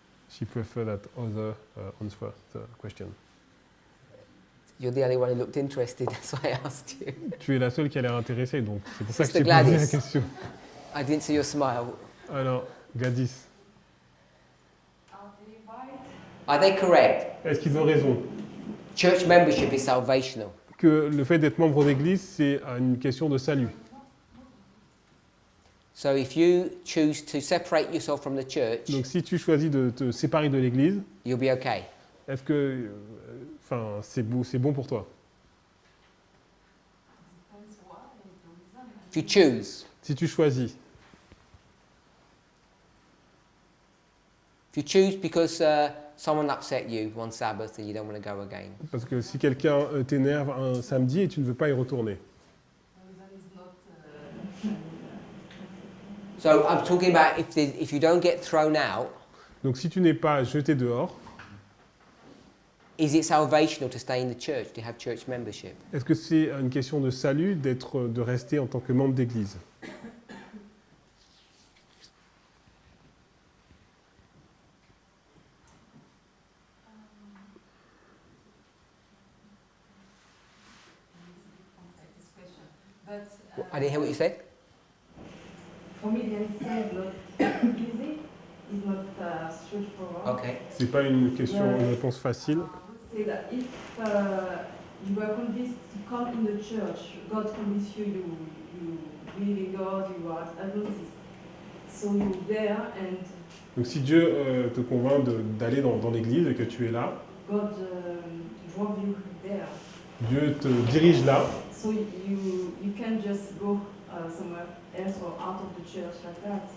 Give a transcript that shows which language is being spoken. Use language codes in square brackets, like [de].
[en] She prefer that other answer the question. You're the only one who looked interested, that's why I asked you. [fr] Tu es la seule qui a l'air intéressée, donc c'est pour ça que je [en] Sister [fr] t'ai posé la [en] Gladys. [fr] question. [en] I didn't see your smile. [fr] Alors, Gladys, [en] Are they correct? [fr] est-ce qu'ils ont raison? [en] Church membership is salvational. [fr] Que le fait d'être membre d'église, c'est une question de salut. [en] So if you choose to separate yourself from the church, [fr] Donc si tu choisis de te séparer de l'église, [en] you'll be okay. [fr] est-ce que c'est bon pour toi? [en] If you choose, [fr] Si tu choisis, [en] if you choose because someone upset you one Sabbath and you don't want to go again. [fr] parce que si quelqu'un t'énerve un samedi et tu ne veux pas y retourner. [en] So I'm talking about if you don't get thrown out, [fr] Donc si tu n'es pas jeté dehors, [en] is it salvational to stay in the church, to have church membership? [fr] est-ce que c'est une question de salut de rester en tant que membre d'église? [en] I didn't hear what you said. For me, the answer is not easy. It's not straightforward. Okay. [fr] C'est pas une question, une réponse facile. [en] I would say that if you were convinced to come in the church, God convinced you, you believe in God, you are Adventist. So you're there and [fr] Donc si Dieu te convainc d'aller dans l'église et que tu es là, [en] God drove you there. [fr] Dieu te dirige là, [en] So you can't just go somewhere else or out of the church like that.